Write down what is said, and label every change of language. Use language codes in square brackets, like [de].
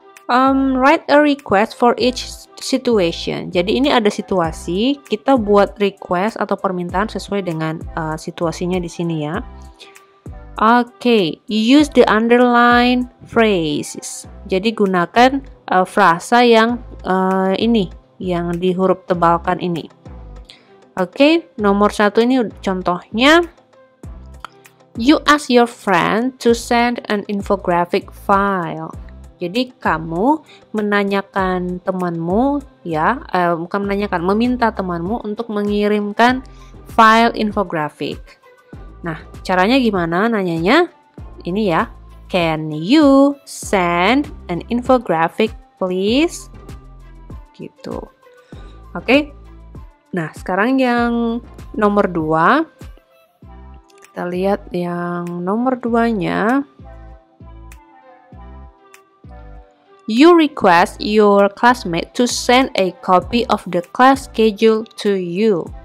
[en] Write a request for each situation. [id] Jadi ini ada situasi, kita buat request atau permintaan sesuai dengan situasinya di sini ya. [en] Oke, use the underline phrases. [id] Jadi gunakan frasa yang ini, yang di huruf tebalkan ini. Oke, nomor 1 ini contohnya. [en] You ask your friend to send an infographic file. [id] Jadi kamu menanyakan temanmu ya, bukan menanyakan, meminta temanmu untuk mengirimkan file infografik. Nah, caranya gimana nanyanya? [en] Ini ya, can you send an infographic please? [id] Gitu. Oke. Nah, sekarang yang nomor 2. Kita lihat yang nomor 2-nya. [en] You request your classmate to send a copy of the class schedule to you.